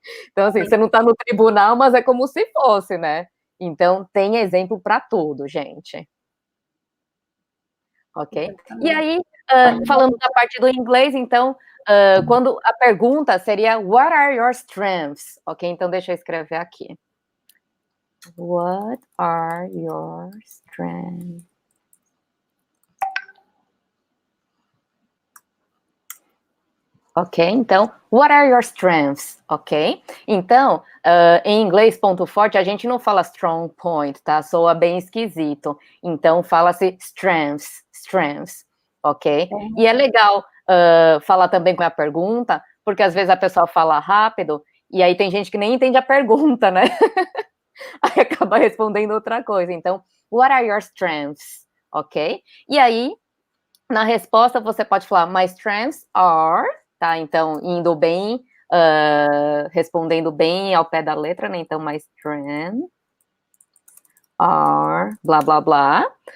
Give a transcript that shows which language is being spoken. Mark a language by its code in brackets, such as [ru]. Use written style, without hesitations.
[pt] Então, assim, você não está no tribunal, mas é como se fosse, né? Então, tem exemplo para tudo, gente. Ok? E aí, falando da parte do inglês, então, quando a pergunta seria [en] What are your strengths? [pt] Ok, então deixa eu escrever aqui. [en] What are your strengths? Ok, então, what are your strengths? Ok? [pt] Então, em inglês, ponto forte, a gente não fala [en] strong point, [pt] tá? Soa bem esquisito. Então, fala-se strengths, ok? E é legal falar também com a pergunta, porque às vezes a pessoa fala rápido, e aí tem gente que nem entende a pergunta, né? Aí acaba respondendo outra coisa. [en] Então, what are your strengths? Ok? [pt] E aí, na resposta, você pode falar, [en] my strengths are, [pt] tá? Então, indo bem, respondendo bem ao pé da letra, né? Então, [en] my strengths are, [pt] blá, blá, blá.